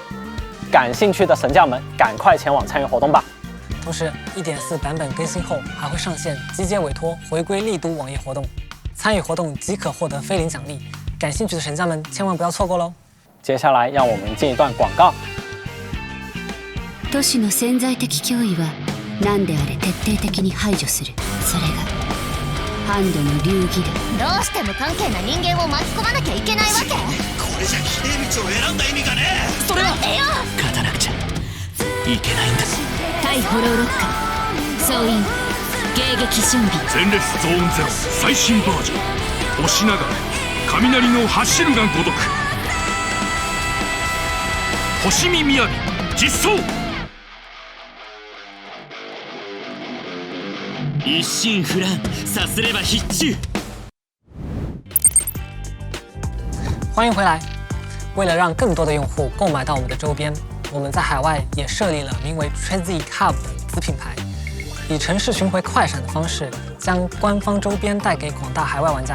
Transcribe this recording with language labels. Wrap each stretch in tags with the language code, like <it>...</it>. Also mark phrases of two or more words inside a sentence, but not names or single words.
<zh>感兴趣的神将们，赶快前往参与活动吧！同时 1.4 版本更新后还会上线集结委托回归丽都网页活动，参与活动即可获得菲林奖励，感兴趣的神将们千万不要错过喽！接下来让我们进一段广告。</zh> <ja>都市の潜在的脅威は何であれ徹底的に排除する。それがハンドの流儀だ。どうして無関係な人間を巻き込まなきゃいけないわけ？これじゃきれい道を選んだ意味がねえ。それは待てよ。勝たなくちゃいけないんだ。対ホローロッカー総員迎撃準備。前列ゾーンゼロ最新バージョン。押しながら雷の走るがごとく。星見雅実装。一心不乱さすれば必中。</ja> <zh>欢迎回来。为了让更多的用户购买到我们的周边，我们在海外也设立了名为 Transit Hub 的子品牌，以城市巡回快闪的方式，将官方周边带给广大海外玩家。</zh>